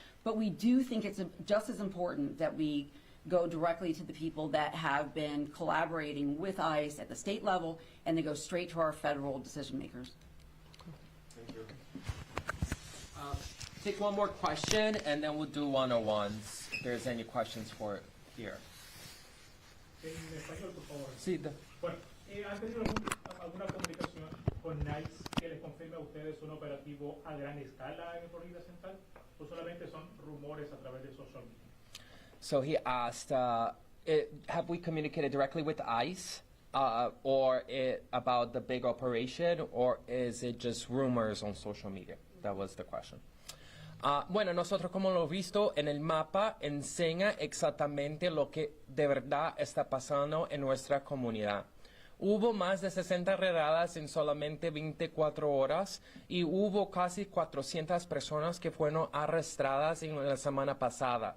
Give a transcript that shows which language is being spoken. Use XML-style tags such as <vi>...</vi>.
<en>But we do think it's just as important that we go directly to the people that have been collaborating with ICE at the state level, and they go straight to our federal decision makers. take one more question, and then we'll do one-on-ones, if there's any questions for here.</en> <es>En español, por favor. Sí, Bueno, ¿han tenido alguna comunicación con NICE que les confirme a ustedes un operativo a gran escala en Florida Central? ¿O solamente son rumores a través de social media?</es> <en>So he asked, have we communicated directly with ICE about the big operation, or is it just rumors on social media? That was the question.</en> <es>Bueno, nosotros como lo visto en el mapa enseña exactamente lo que de verdad está pasando en nuestra comunidad. Hubo más de 60 redadas en solamente 24 horas y hubo casi 400 personas que fueron arrestadas en la semana pasada.</es>